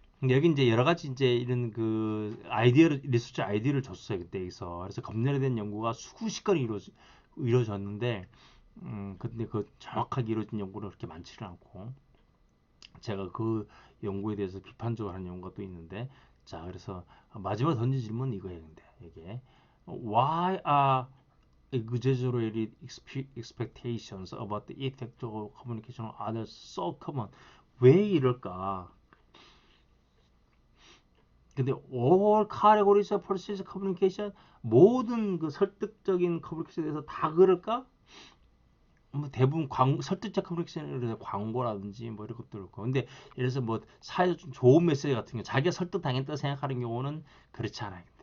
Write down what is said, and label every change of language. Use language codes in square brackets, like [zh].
[ko] 여기 이제 여러 가지 이제 이런 리서치 아이디어를 줬어요. 그때에서. 그래서 검열에 대한 연구가 수십 건이 이루어졌는데, 근데 정확하게 이루어진 연구는 그렇게 많지는 않고, 제가 그 연구에 대해서 비판적으로 하는 연구가 또 있는데, 자, 그래서 마지막 던진 질문은 이거예요. 근데 이게 [en] Why are exaggerated expectations about the effect of communication on others so common? [ko] 왜 이럴까? 근데 [en] all categories of persuasive communication [ko] 모든 설득적인 커뮤니케이션에 대해서 다 그럴까? 뭐 대부분 설득적 커뮤니케이션에 대해서 광고라든지 뭐 이런 것도 그렇고 근데 예를 들어서 뭐 사회적 좀 좋은 메시지 같은 경우 자기가 설득 당했다 생각하는 경우는 그렇지 않아요.